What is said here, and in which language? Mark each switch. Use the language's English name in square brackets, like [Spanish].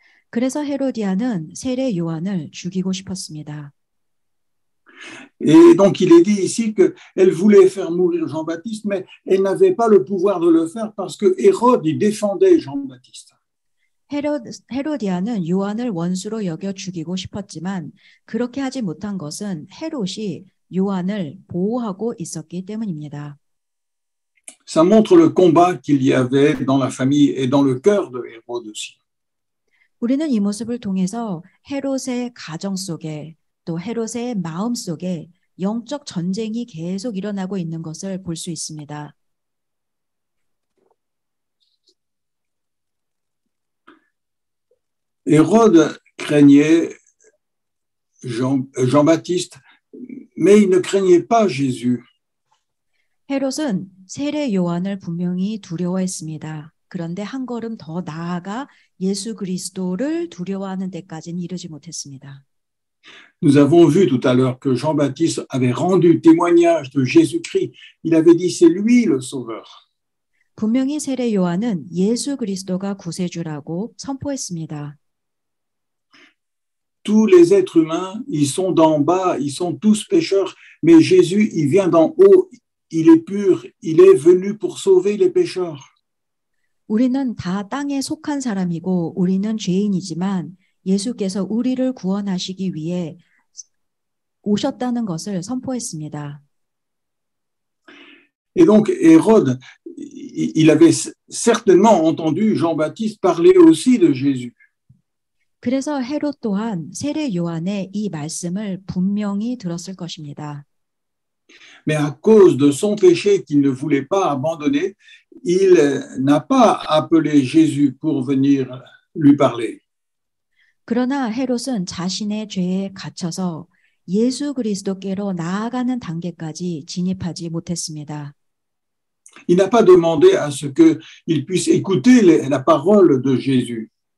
[Korean] 그래서 헤로디아는 세례 요한을 죽이고 싶었습니다. [French] Et donc, il est dit ici qu'elle voulait faire mourir Jean-Baptiste, mais elle n'avait pas le pouvoir de le faire parce que Hérode, il défendait Jean-Baptiste. [Korean] 헤로디아는 요한을 원수로 여겨 죽이고 싶었지만 그렇게 하지 못한 것은 헤롯이 요한을 보호하고 있었기 때문입니다. [French] Ça montre le combat qu'il y avait dans la famille et dans le cœur de Hérode aussi. [Korean] 우리는 이 모습을 통해서 헤롯의 가정 속에 또 헤롯의 마음 속에 영적 전쟁이 계속 일어나고 있는 것을 볼 수 있습니다. [French] Hérode craignait Jean-Baptiste, mais il ne craignait pas Jésus. [Korean] 헤롯은 세례 요한을 분명히 두려워했습니다. 그런데 한 걸음 더 나아가 예수 그리스도를 두려워하는 데까지는 이르지 못했습니다. [French] Nous avons vu tout à l'heure que Jean-Baptiste avait rendu témoignage de Jésus-Christ. Il avait dit c'est lui le sauveur. [Korean] 분명히 세례 요한은 예수 그리스도가 구세주라고 선포했습니다. [French] Tous les êtres humains, ils sont d'en bas, ils sont tous pécheurs, mais Jésus, il vient d'en haut, il est pur, il est venu pour sauver les pécheurs. [Korean] 우리는 다 땅에 속한 사람이고 우리는 죄인이지만 예수께서 우리를 구원하시기 위해 오셨다는 것을 선포했습니다. [French] Et donc Hérode, il avait certainement entendu Jean-Baptiste parler aussi de Jésus. [Korean] 그래서 헤롯 또한 세례 요한의 이 말씀을 분명히 들었을 것입니다. [French] Mais à cause de son péché qu'il ne voulait pas abandonner, il n'a pas appelé Jésus pour venir lui parler. [Korean] 그러나 헤롯은 자신의 죄에 갇혀서 예수 그리스도께로 나아가는 단계까지 진입하지 못했습니다. [French] Il n'a pas demandé à ce qu'il puisse écouter la parole de Jésus.